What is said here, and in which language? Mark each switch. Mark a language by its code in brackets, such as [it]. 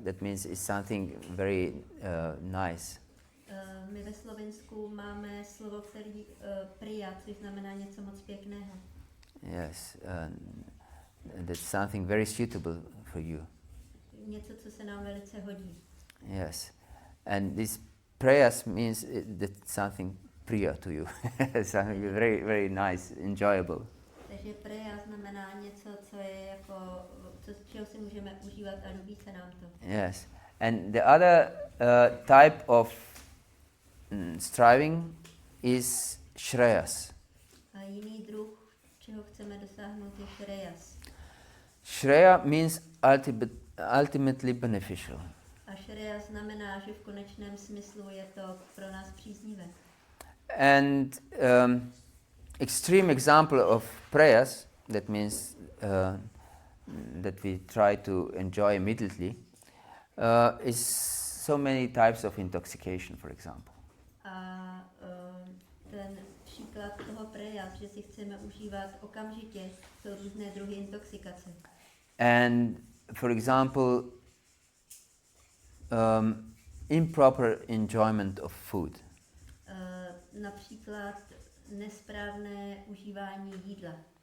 [en] That means it's something very nice. [cs] My ve Slovinsku máme slovo, který priya, což znamená něco moc pěkného. [en] Yes, that's something very suitable for you. [cs] Něco, co se nám velice hodí. [en] Yes, and this prayas means that something priya to you, something very very nice, enjoyable. [cs] Takže preja znamená něco, co je jako, čeho si můžeme užívat a líbí se nám to. [en] Yes, and the other type of striving is shreyas. [cs] A jiný druh, čeho chceme dosáhnout, je šrejas. [en] Shreya means ultimately beneficial. [cs] A šreja znamená, že v konečném smyslu je to pro nás příznivé. [en] And extreme example of prayers, that means that we try to enjoy immediately, is so many types of intoxication, for example. [cs] A ten příklad toho prejas, že si chceme užívat okamžitě, jsou různé druhy intoxikace. [en] And for example, improper enjoyment of food. [cs] Například nesprávné užívání jídla.